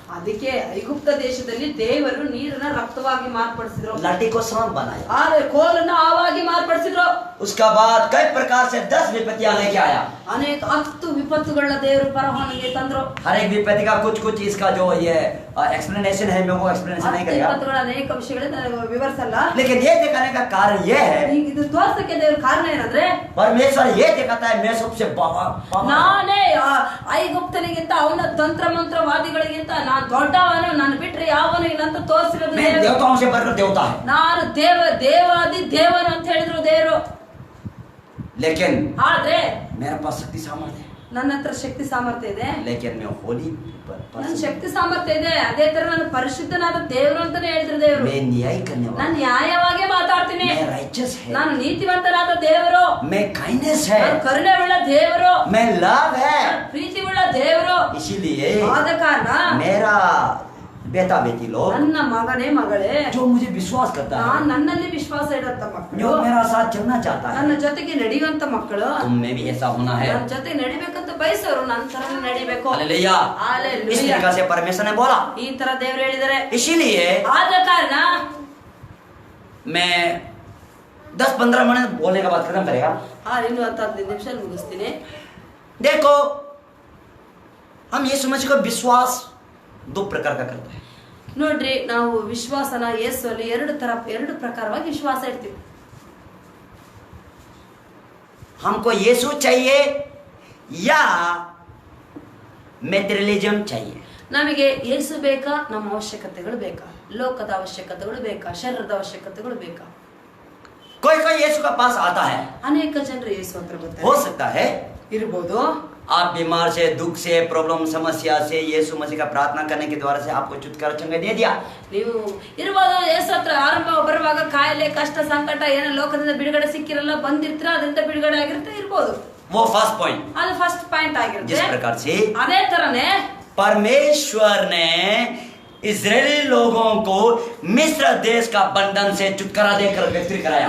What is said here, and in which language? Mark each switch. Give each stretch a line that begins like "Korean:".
Kannada: ಅದಕ್ಕೆ ಐಗುಪ್ತ ದೇಶದಲ್ಲಿ ದೇವರು ನೀರನ್ನ ರಕ್ತವಾಗಿ ಮಾರ್ಪಡಿಸಿದ್ರು,
Hindi: लाठी को सांप बनाया,
Kannada: ಆದ್ರೆ ಕೋಲನ್ನು ಹಾವಾಗಿ ಮಾರ್ಪಡಿಸಿದ್ರು.
Hindi: उसका बाद कई प्रकार से 10 विपत्तियां लेके आया।
Kannada: ಅನೇಕ 10 ವಿಪತ್ತುಗಳನ್ನ ದೇವರು ಪರವಾನಿಗೆ ತಂದ್ರು.
Hindi: हर एक विपत्ति का कुछ कुछ इसका जो ये एक्सप्लेनेशन है, मैं वो एक्सप्लेनेशन नहीं करेगा,
Kannada: ವಿಪತ್ತುಗಳ ಅನೇಕ ವಿಷಯಗಳನ್ನ ನಾನು ವಿವರಿಸಲ್ಲ.
Hindi: लेकिन ये दिखाने का कारण ये है,
Kannada: ಈಗ ಇದು ತೋರ್ಸಕ್ಕೆ ದೇವ್ರ ಕಾರಣ ಏನಂದ್ರೆ,
Hindi: परमेश्वर ये दिखाता है मैं सबसे
Kannada: ನಾನೇ ಐಗುಪ್ತನಿಗಿಂತ ಅವನ ತಂತ್ರ ಮಂತ್ರವಾದಿಗಳಿಗಿಂತ ನಾನು ದೊಡ್ಡವನು, ನಾನು ಬಿಟ್ರೆ ಯಾವನು ಇಲ್ಲ ಅಂತ ತೋರಿಸಿರೋದು
Hindi: मैं देवताओं से बढ़कर देवता है।
Kannada: ನಾನು ದೇವಾದಿ ದೇವನು ಅಂತ ಹೇಳಿದ್ರು ದೇವರು.
Hindi: लेकिन
Kannada: ಆದ್ರೆ
Hindi: मेरे पास शक्ति सामर्थ्य है,
Kannada: ನನ್ನ ಹತ್ರ ಶಕ್ತಿ ಸಾಮರ್ಥ್ಯ ಇದೆ,
Hindi: लेकिन मैं होली
Kannada: ನನ್ನ ಶಕ್ತಿ ಸಾಮರ್ಥ್ಯ ಇದೆ. ಅದೇ ತರ ನಾನು ಪರಿಶುದ್ಧನಾದ ದೇವರು ಅಂತಾನೆ ಹೇಳಿದ್ರು ದೇವರು.
Hindi: मैं न्याय करने वाला,
Kannada: ನಾನು ನ್ಯಾಯವಾಗಿ ಮಾತಾಡ್ತೀನಿ,
Hindi: मैं righteous है,
Kannada: ನಾನು ನೀತಿವಂತನಾದ ದೇವರು,
Hindi: मैं kindness है,
Kannada: ನಾನು ಕರುಣೆ ಉಳ್ಳ ದೇವರು,
Hindi: मैं love है।
Kannada: ಪ್ರೀತಿ ಉಳ್ಳ ದೇವರು.
Hindi: इसीलिए
Kannada: ಆದ ಕಾರಣ
Hindi: मेरा बेटा बेटी लोग
Kannada: ನನ್ನ ಮಗನೇ ಮಗಳೇ,
Hindi: जो मुझे विश्वास करता है,
Kannada: ನನ್ನಲ್ಲಿ ವಿಶ್ವಾಸ ಇಡಂತ ಮಕ್ಕಳು,
Hindi: जो मेरा साथ चलना चाहता है,
Kannada: ನನ್ನ ಜೊತೆಗೆ ನಡೆಯುವಂತ ಮಕ್ಕಳು,
Hindi: तुम में भी ऐसा होना है।
Kannada: ನನ್ನ ಜೊತೆ ನಡಿಬೇಕಂತ ಬಯಸೋರು ನನ್ನ ತರ ನಡಿಬೇಕು.
Hindi: हालेलुया। इस
Kannada: ಹಾಲೆಲೂಯಾ.
Hindi: तरीका से परमेश्वर ने बोला,
Kannada: ಈ ತರ ದೇವರು ಹೇಳಿದ್ದಾರೆ.
Hindi: इसीलिए
Kannada: ಆದ ಕಾರಣ
Hindi: मैं 10-15 मिनट बोलने के बाद खत्म करेगा।
Kannada: ಇನ್ನು 10-15 ನಿಮಿಷ ಮುಗಿಸ್ತೀನಿ.
Hindi: देखो, हम ये समझ को विश्वास 2 प्रकार का करता है।
Kannada: ನೋಡ್ರಿ, ನಾವು ವಿಶ್ವಾಸನ ಯೇಸುವಲ್ಲಿ ಎರಡು ಪ್ರಕಾರವಾಗಿ ವಿಶ್ವಾಸ ಇಡ್ತೀವಿ.
Hindi: हमको यीशु चाहिए या मेटेरियलिज्म चाहिए।
Kannada: ನಮಗೆ ಯೇಸು ಬೇಕಾ, ನಮ್ಮ ಅವಶ್ಯಕತೆಗಳು ಬೇಕಾ, ಲೋಕದ ಅವಶ್ಯಕತೆಗಳು ಬೇಕಾ, ಶರೀರದ ಅವಶ್ಯಕತೆಗಳು ಬೇಕಾ?
Hindi: कोई कोई यीशु का पास आता है,
Kannada: ಅನೇಕ ಜನರು ಯೇಸು ಹತ್ರ ಬರ್ತಾರೆ.
Hindi: हो सकता है
Kannada: ಇರ್ಬೋದು.
Hindi: आप बीमार से, दुख से, प्रॉब्लम, समस्या से यीशु मसीह का प्रार्थना करने के द्वारा से आपको छुटकारा चंगा दे दिया।
Kannada: ನೀವು ಇರ್ಬೋದು, ಯೇಸು ಹತ್ರ ಆರಂಭ ಬರುವಾಗ ಕಾಯಿಲೆ, ಕಷ್ಟ, ಸಂಕಟ, ಏನೋ ಲೋಕದಿಂದ ಬಿಡುಗಡೆ ಸಿಕ್ಕಿರಲ್ಲ, ಬಂದಿರ್ತೀರ, ಅದರಿಂದ ಬಿಡುಗಡೆ ಆಗಿರುತ್ತೆ, ಇರ್ಬೋದು.
Hindi: वो फर्स्ट पॉइंट।
Kannada: ಅದು ಫಸ್ಟ್ ಪಾಯಿಂಟ್ ಆಗಿರುತ್ತೆ.
Hindi: जिस प्रकार से
Kannada: ಅದೇ ತರನೇ
Hindi: परमेश्वर ने इजरायली लोगों को मिस्र देश का बंधन से छुटकारा देकर व्यक्ति कराया।